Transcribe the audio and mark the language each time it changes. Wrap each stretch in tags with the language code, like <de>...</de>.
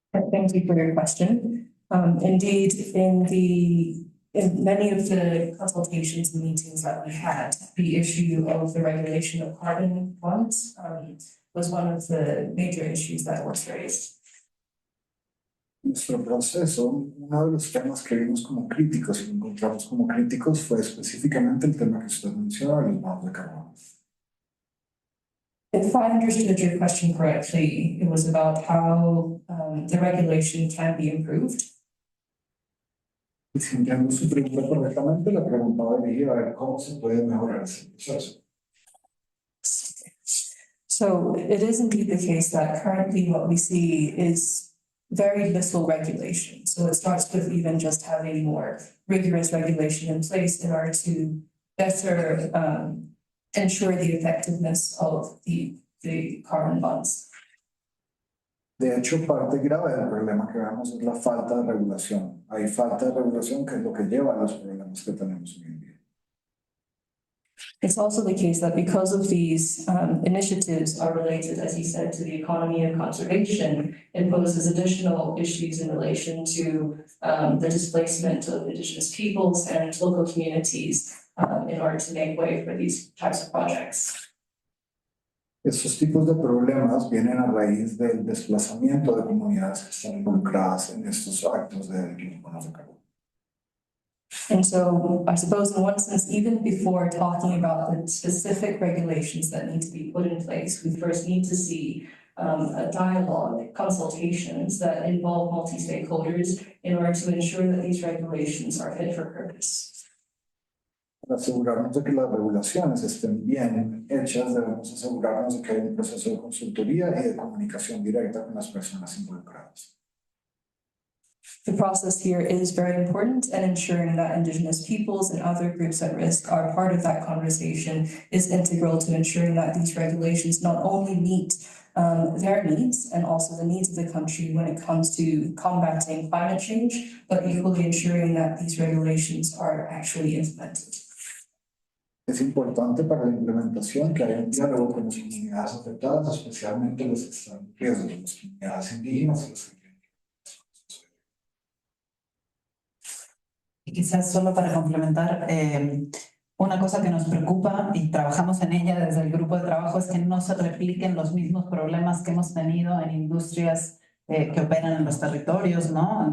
<en>Thank you for your question. Indeed, in many of the consultations and meetings that we had, the issue of the regulation of carbon bonds was one of the major issues that was raised.</en> <es>Nuestro proceso, uno de los temas que vimos como críticos y encontramos como críticos fue específicamente el tema que usted mencionó, los bonos de carbono.</es> <en>If I understood your question correctly, it was about how the regulation can be improved.</en> <es>Y si entiendo su pregunta correctamente, la pregunta va dirigida a ver cómo se puede mejorar ese proceso.</es> <en>So it is indeed the case that currently what we see is very little regulation. So it starts with even just having more rigorous regulation in place in order to better ensure the effectiveness of the carbon bonds.</en> <es>De hecho, parte grave del problema que vemos es la falta de regulación. Hay falta de regulación que es lo que lleva a los problemas que tenemos hoy en día.</es> <en>It's also the case that because of these initiatives are related, as you said, to the economy of conservation, it poses additional issues in relation to the displacement of indigenous peoples and local communities in order to make way for these types of projects.</en> <es>Estos tipos de problemas vienen a raíz del desplazamiento de comunidades que están involucradas en estos actos de bonos de carbono.</es> <en>And so I suppose in one sense, even before talking about the specific regulations that need to be put in place, we first need to see a dialogue, consultations that involve multi-stakeholders in order to ensure that these regulations are fit for purpose.</en> <es>Para asegurarnos de que las regulaciones estén bien hechas, debemos asegurarnos de que hay un proceso de consultoría y de comunicación directa con las personas involucradas.</es> <en>The process here is very important, and ensuring that Indigenous peoples and other groups at risk are part of that conversation is integral to ensuring that these regulations not only meet their needs and also the needs of the country when it comes to combating climate change, but equally ensuring that these regulations are actually implemented.</en> <es>Es importante para la implementación que haya un diálogo con las comunidades afectadas, especialmente los que están en riesgo, las comunidades indígenas y los que tienen. Y quizás solo para complementar, una cosa que nos preocupa y trabajamos en ella desde el grupo de trabajo es que no se repliquen los mismos problemas que hemos tenido en industrias que operan en los territorios, ¿no?</es>